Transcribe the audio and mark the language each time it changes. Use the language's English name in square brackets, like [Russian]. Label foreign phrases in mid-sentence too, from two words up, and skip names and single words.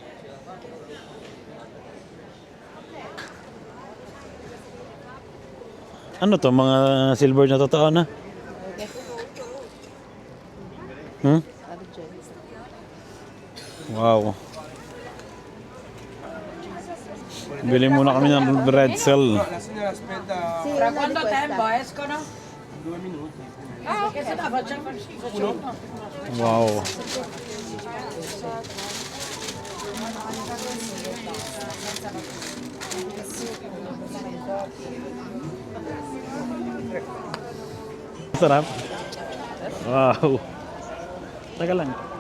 [Filipino] Ano to? Mga silver na totoo na? Wow. Bili muna kami ng pretzel. [Spanish] ¿Para cuánto tiempo es, cono? 2 minutos. Ah, ok. Ese estaba facendo. [Filipino] Wow. Sarap. Wow. Taga lang.